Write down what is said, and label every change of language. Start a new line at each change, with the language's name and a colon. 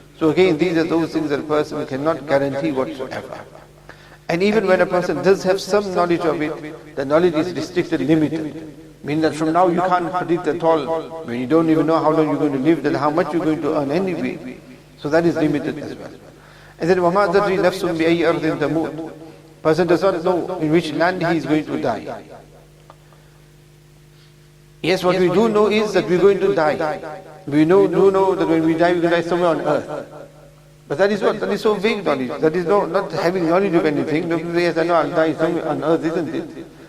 English: So again, these are those things that a person cannot guarantee whatsoever. And even when a person does have some knowledge of it, the knowledge is restricted, limited. Meaning that from now you can't predict at all. When you don't even know how long you're going to live, then how much you're going to earn anyway. So that is limited as well. And then
Arabic: وَمَا تَدْرِي نَفْسٌ بِأَيِّ أَرْضٍ تَمُوتُ.
English: Person does not know in which land he is going to die. Yes, what we do know is that we're going to die. We do know that when we die, we're going to die somewhere on earth. But that is what? That is so vague knowledge. That is not having knowledge of anything. Nobody says, yes, I know I'll die somewhere on earth, isn't it?